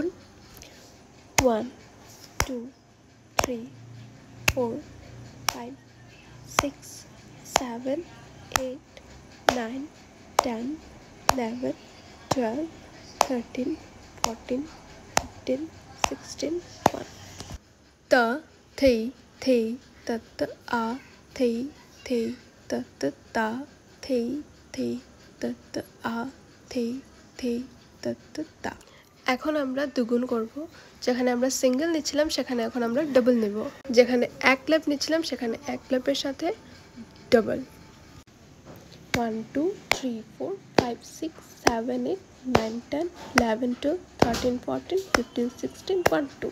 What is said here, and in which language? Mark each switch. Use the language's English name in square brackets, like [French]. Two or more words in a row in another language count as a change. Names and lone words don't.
[Bangla] 1 2 3 4 5 6 7 8 9 10 11 12 13 14 15 16 1। त थै थै तत आ थै थै तत ता थै थै तत आ थै थै तत ता। এখন আমরা দুগুণ করব। যেখানে আমরা সিঙ্গেল নিচ্ছিলাম সেখানে এখন আমরা ডাবল নেব। যেখানে এক ক্ল্যাপ নিচ্ছিলাম সেখানে এক ক্ল্যাপের সাথে ডাবল। 1 2 3 4 5 6 7 8 9 10 11 12 13 14 15 16 1 2।